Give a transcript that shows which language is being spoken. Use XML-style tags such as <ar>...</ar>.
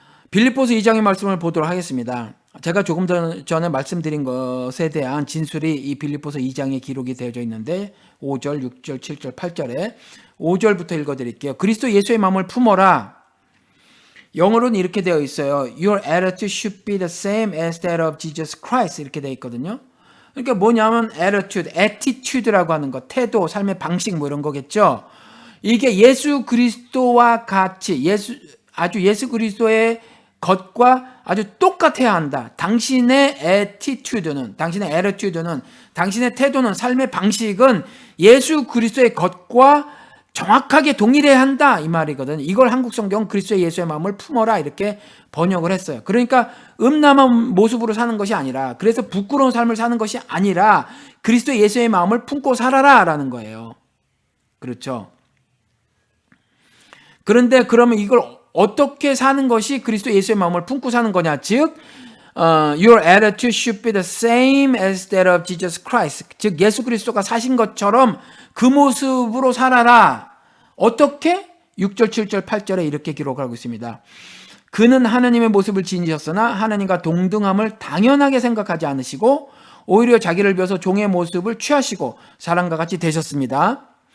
<ko>빌립보서 2장의 말씀을 보도록 하겠습니다. 제가 조금 전에 말씀드린 것에 대한 진술이 이 빌립보서 2장에 기록이 되어져 있는데, 5절, 6절, 7절, 8절에 5절부터 읽어드릴게요. 그리스도 예수의 마음을 품어라. 영어로는 이렇게 되어 있어요.</ko> <en>Your attitude should be the same as that of Jesus Christ.</en> <ko>이렇게 되어 있거든요. 그러니까 뭐냐면 attitude라고 하는 것, 태도, 삶의 방식 뭐 이런 거겠죠. 이게 예수 그리스도와 같이 예수 그리스도의 것과 아주 똑같아야 한다. 당신의 attitude는, 당신의 태도는, 삶의 방식은 예수 그리스도의 것과 정확하게 동일해야 한다, 이 말이거든. 이걸 한국 성경 그리스도의 예수의 마음을 품어라 이렇게 번역을 했어요. 그러니까 음란한 모습으로 사는 것이 아니라, 그래서 부끄러운 삶을 사는 것이 아니라 그리스도의 예수의 마음을 품고 살아라라는 거예요. 그렇죠? 그런데 그러면 이걸 어떻게 사는 것이 그리스도 예수의 마음을 품고 사는 거냐?</ko> <en>즉, your attitude should be the same as that of Jesus Christ.</en> <ko>즉, 예수 그리스도가 사신 것처럼 그 모습으로 살아라. 어떻게? 6절, 7절, 8절에 이렇게 기록하고 있습니다. 그는 하나님의 모습을 지니셨으나 하나님과 동등함을 당연하게 생각하지 않으시고 오히려 자기를 비워서 종의 모습을 취하시고 사람과 같이 되셨습니다.</ko>